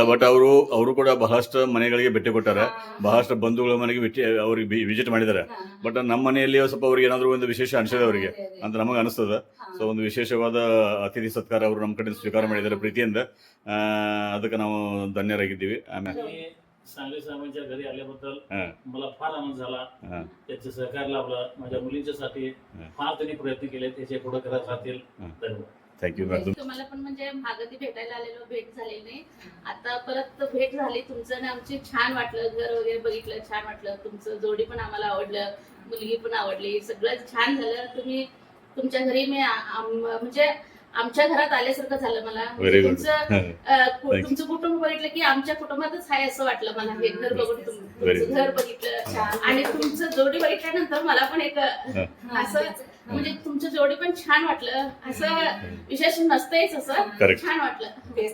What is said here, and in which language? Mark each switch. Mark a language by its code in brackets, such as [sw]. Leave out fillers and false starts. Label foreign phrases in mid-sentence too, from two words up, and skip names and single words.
[kn] ಬಟ್ ಅವರು ಕೂಡ ಬಹಳಷ್ಟು ಮನೆಗಳಿಗೆ ಭೇಟಿ ಕೊಟ್ಟಾರೆ. ಬಹಳಷ್ಟು ಬಂಧುಗಳ ಮನೆಗೆ ಭೇಟಿ ಅವ್ರಿಗೆ ವಿಸಿಟ್ ಮಾಡಿದ್ದಾರೆ. ಬಟ್ ನಮ್ಮ ಮನೆಯಲ್ಲಿ ಸ್ವಲ್ಪ ಅವ್ರಿಗೆ ಏನಾದ್ರು ಒಂದು ವಿಶೇಷ ಅನಿಸಿದೆ ಅವರಿಗೆ ಅಂತ ನಮಗೆ ಅನಿಸ್ತದ. ಸೊ ಒಂದು ವಿಶೇಷವಾದ ಅತಿಥಿ ಸತ್ಕಾರ ಅವರು ನಮ್ಮ ಕಡೆ ಸ್ವೀಕಾರ ಮಾಡಿದ್ದಾರೆ ಪ್ರೀತಿಯಿಂದ. ಅದಕ್ಕೆ ನಾವು ಧನ್ಯರಾಗಿದ್ದೀವಿ. ಆಮೇಲೆ [mr] सांगली साहेबांच्या घरी आल्याबद्दल हा. मला फार आनंद झाला. हा. त्याचे सहकार्य लाभलं. माझ्या मुलींच्यासाठी हा. फार त्यांनी प्रयत्न केले. त्याचे पुढे करत राहतील. हा. धन्यवाद. [en] Thank you madam. [mr] तुम्हाला पण म्हणजे मागती भेटायला आलेलो, भेट झाली नाही. आता परत भेट झाली. तुमचं आणि आमची छान वाटलं. घर वगैरे बघितलं, छान वाटलं. तुमचं जोडी पण आम्हाला आवडलं, मुलगी पण आवडली, सगळं छान झालं. तुम्ही तुमच्या घरी मी म्हणजे आमच्या घरात आल्यासारखं झालं मला. [en] Very good. [mr] तुमचं कुटुंब बघितलं की आमच्या कुटुंबातच आहे असं वाटलं मला. हे घर बघून Very तुमचं good. घर बघितलं आणि तुमचं जोडी बघितल्यानंतर मला पण एक असं म्हणजे तुमचं जोडी पण छान वाटलं. असं विशेष नसतंच, असं Correct. छान वाटलं तेच.